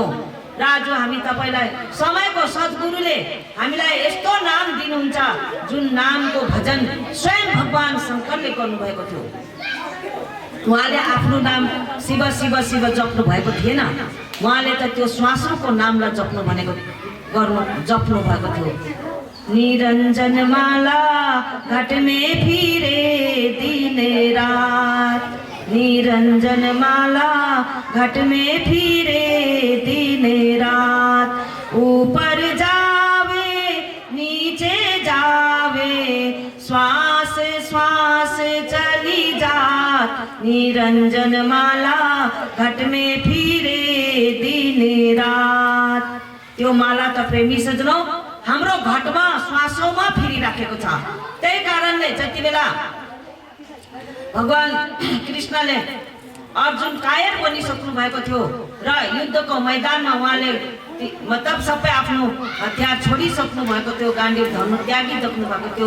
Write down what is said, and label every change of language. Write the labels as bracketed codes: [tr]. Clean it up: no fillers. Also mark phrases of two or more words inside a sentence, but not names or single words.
[ne] र आज हामी तपाईलाई समयको सद्गुरुले हामीलाई यस्तो नाम दिनुहुन्छ जुन नामको भजन स्वयं भगवान शङ्करले गर्नुभएको थियो। उहाँले आफ्नो नाम शिव शिव शिव जप्नु भएको थिएन, उहाँले त त्यो श्वासको नामलाई जप्नु भनेको जप्नु भएको थियो। [hi] निरञ्जन माला घट में फिरे दिन रात, निरंजन माला घट में फिरे दिन रात, ऊपर जावे नीचे जावे, श्वास श्वास चली जात, निरंजन माला घट में फिरे दिन रात। [ne] त्यो माला त प्रेमी सज्जनौ हाम्रो घटमा श्वासौमा फिरिराखेको छ। त्यही कारणले जति बेला भगवान कृष्णले अर्जुन कायर बनिसक्नु भएको थियो र युद्धको मैदानमा उहाँले मतलब सबै आफ्नो हतियार छोडिसक्नु भएको थियो, गाण्डीव धनु त्यागिसक्नु भएको थियो।